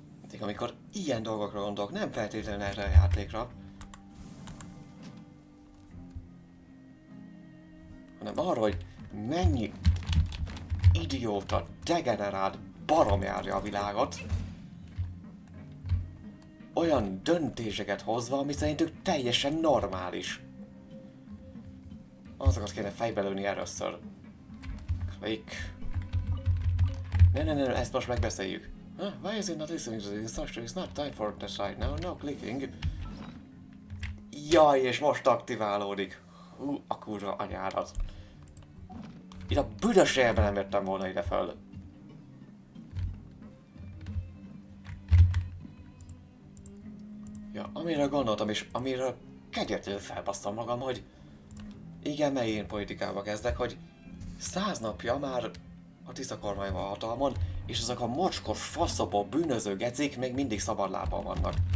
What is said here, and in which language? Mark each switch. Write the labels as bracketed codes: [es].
[hu] De amikor ilyen dolgokra gondolok, nem feltétlenül erre a játékra, hanem arra, hogy mennyi idióta, degenerált barom járja a világot, olyan döntéseket hozva, ami szerintük teljesen normális. Azokat kéne fejbe lőni először. Click. Nem, ezt most megbeszéljük. [en] Why is it not listening to the instruction? It's not time for that right now. No clicking. [hu] Jaj, és most aktiválódik. Hú, a kurva anyárat. Itt a büdös élben nem jöttem volna ide föl. Ja, amire gondoltam és amiről kegyetlenül felbasztam magam, hogy igen, mely én politikába kezdek, hogy 100 napja már a tiszta kormány van hatalmon, és ezek a mocskos, faszopó, bűnöző gecik még mindig szabadlábban vannak.